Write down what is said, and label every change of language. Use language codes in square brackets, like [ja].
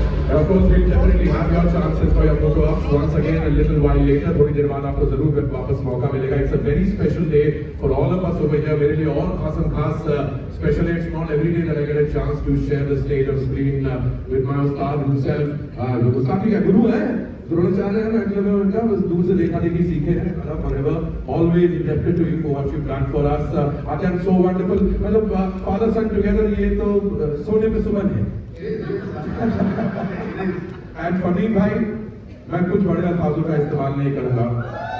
[en] Of course, we'll definitely have your chances for your photo ops once again a little while later. [hi] थोड़ी देर बाद आपको जरूर वापस मौका मिलेगा. [en] It's a very special day for all of us over here. [hi] मेरे लिए और खास [en] special day. It's not every day that I get a chance to share the stage of screen with my Ustad himself. [hi] जो उस्ताद भी क्या गुरु है? द्रोणाचार्य है. मैं उनका बस दूर से देखा देखी सीखे हैं. [en] Forever, always indebted to you for what you've done for us. Atyan, so wonderful. [hi] मतलब [en] father son together [hi] ये तो सोने पे सुमन है. एंड फरदीन भाई, मैं कुछ बड़े अल्फाजों का इस्तेमाल नहीं करूंगा.